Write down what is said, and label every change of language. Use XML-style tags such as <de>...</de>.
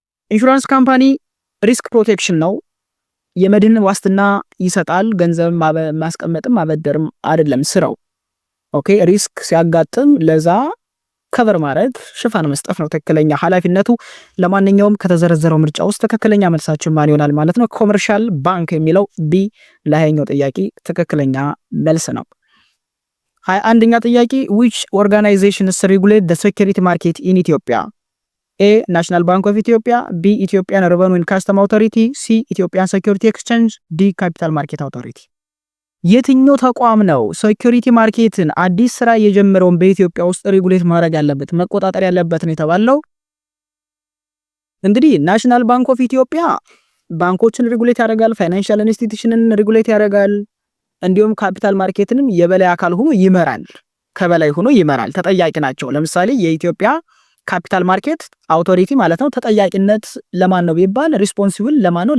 <am>ኢንሹራንስ ካምፓኒ ሪስክ ፕሮቴክሽን ነው። የመድን ዋስትና ይሰጣል። ገንዘብ ማስቀመጥም ማበደርም አይደለም ስራው። ኦኬ ሪስክ ሲያጋጥም ለዛ ከቨር ማድረግ ሽፋን መስጠት ነው ትክክለኛ ኃላፊነቱ። ለማንኛውም ከተዘረዘረው ምርጫ ውስጥ ትክክለኛ መልሳችን ማን ይሆናል ማለት ነው? ኮመርሻል ባንክ የሚለው ቢ ለሃያኛው ጥያቄ ትክክለኛ መልስ ነው። 21ኛ ጥያቄ</am> <en>which organizations regulate the security market in Ethiopia? A National Bank of Ethiopia, B Ethiopian Revenue and Customs Authority, C Ethiopian Security Exchange, D Capital Market Authority።</en> <am>የትኛው ተቋም ነው ሴኩሪቲ ማርኬትን አዲስ ስራ የጀመረውን በኢትዮጵያ ውስጥ ሬጉሌት ማድረግ ያለበት መቆጣጠር ያለበት ነው የተባለው? እንግዲህ ናሽናል ባንክ ኦፍ ኢትዮጵያ ባንኮችን ሬጉሌት ያደርጋል፣ ፋይናንሻል ኢንስቲትዩሽንን ሬጉሌት ያደርጋል፣ እንዲሁም ካፒታል ማርኬትንም የበላይ አካል ሆኖ ይመራል። ከበላይ ሆኖ ይመራል፣ ተጠያቂ ናቸው። ለምሳሌ የኢትዮጵያ ካፒታል ማርኬት አውቶሪቲ ማለት ነው። ተጠያቂነት ለማን ነው ቢባል ሪስፖንሲብል ለማን ነው?</am>